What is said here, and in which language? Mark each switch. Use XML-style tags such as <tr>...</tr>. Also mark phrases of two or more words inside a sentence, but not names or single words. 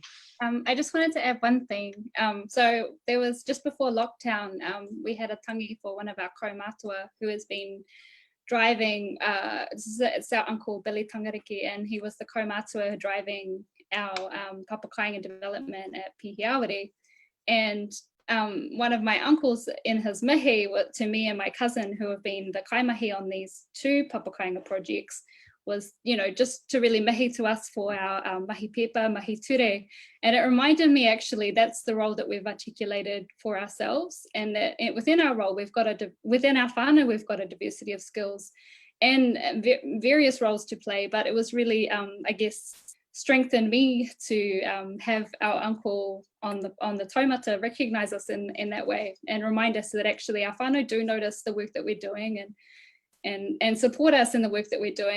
<en>I just wanted to add one thing. So there was, just before lockdown, we had a tangi for one of our kaumātua who has been driving, it's our uncle Billy Tangariki, and he was the kaumātua driving our Papa Kāinga development at Pihiawari. And one of my uncles in his mihi to me and my cousin, who have been the kaimahi on these 2 Papa Kāinga projects, was, you know, just to really mihi to us for our</en> <mi>mahi pepa, mahi ture.</mi> <en>And it reminded me, actually, that's the role that we've articulated for ourselves, and that within our role, we've got within our whānau, we've got a diversity of skills and various roles to play. But it was really, I guess, strengthened me to have our uncle on the taumata recognise us in that way, and remind us that actually our whānau do notice the work that we're doing, and support us in the work that we're doing.</en>